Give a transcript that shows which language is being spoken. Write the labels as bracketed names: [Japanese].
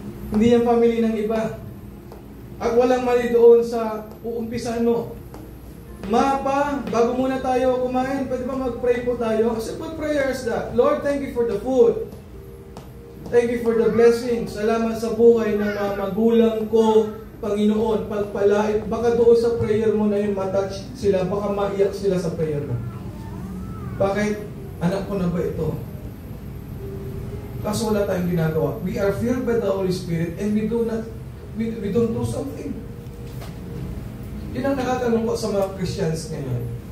[Filipino] Hindi yan family ng iba. At walang mali doon sa uumpisan mo. Mapa, bago muna tayo kumain, pwede ba mag-pray po tayo? [English] Simple prayers that. Lord, thank you for the food. Thank you for the blessings. [Filipino] Salamat sa buhay ng mga magulang ko, Panginoon. Pagpalait. Baka doon sa prayer mo na yung matouch sila, baka maiyak sila sa prayer mo. Bakit? Anak ko na ba ito? Kaso wala tayong ginagawa. [English] We are filled by the Holy Spirit and we don't do something. [Filipino] Yun ang nakakalungkot sa mga Christians ngayon.